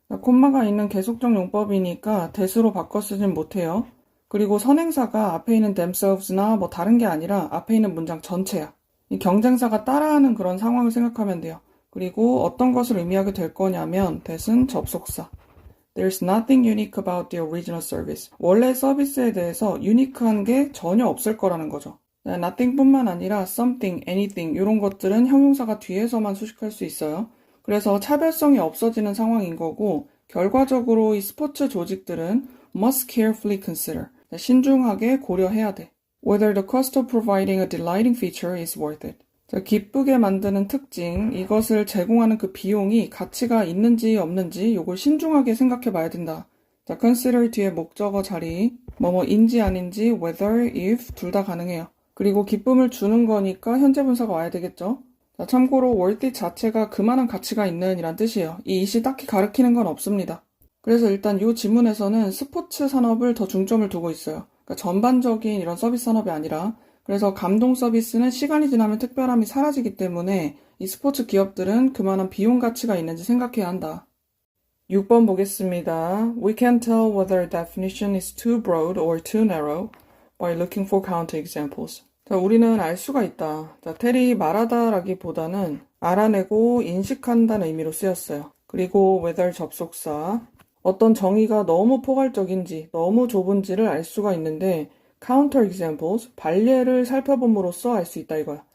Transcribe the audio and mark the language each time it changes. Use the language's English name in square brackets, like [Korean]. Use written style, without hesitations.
[Korean] 자, 콤마가 있는 계속적 용법이니까 that으로 바꿔 쓰진 못해요. 그리고 선행사가 앞에 있는 themselves나 뭐 다른 게 아니라 앞에 있는 문장 전체야. 이 경쟁사가 따라하는 그런 상황을 생각하면 돼요. 그리고 어떤 것을 의미하게 될 거냐면 that은 접속사. [English] There's nothing unique about the original service. [Korean] 원래 서비스에 대해서 유니크한 게 전혀 없을 거라는 거죠. nothing뿐만 아니라 something, anything 이런 것들은 형용사가 뒤에서만 수식할 수 있어요. 그래서 차별성이 없어지는 상황인 거고 결과적으로 이 스포츠 조직들은 [English] must carefully consider, [Korean] 신중하게 고려해야 돼. [English] Whether the cost of providing a delighting feature is worth it. [Korean] 자, 기쁘게 만드는 특징, 이것을 제공하는 그 비용이 가치가 있는지 없는지 이걸 신중하게 생각해 봐야 된다. 자, consider 뒤에 목적어 자리, 뭐뭐인지 아닌지, whether, if 둘 다 가능해요. 그리고 기쁨을 주는 거니까 현재 분사가 와야 되겠죠. 자, 참고로 worth it 자체가 그만한 가치가 있는 이란 뜻이에요. 이 it이 딱히 가리키는 건 없습니다. 그래서 일단 이 지문에서는 스포츠 산업을 더 중점을 두고 있어요. 그러니까 전반적인 이런 서비스 산업이 아니라 그래서 감동 서비스는 시간이 지나면 특별함이 사라지기 때문에 이 스포츠 기업들은 그만한 비용 가치가 있는지 생각해야 한다. 6번 보겠습니다. [English] We can tell whether a definition is too broad or too narrow by looking for counter examples. [Korean] 자, 우리는 알 수가 있다. 자, 텔이 말하다라기보다는 알아내고 인식한다는 의미로 쓰였어요. 그리고 whether 접속사, 어떤 정의가 너무 포괄적인지 너무 좁은지를 알 수가 있는데 counter examples, 반례를 살펴봄으로써 알 수 있다 이거야.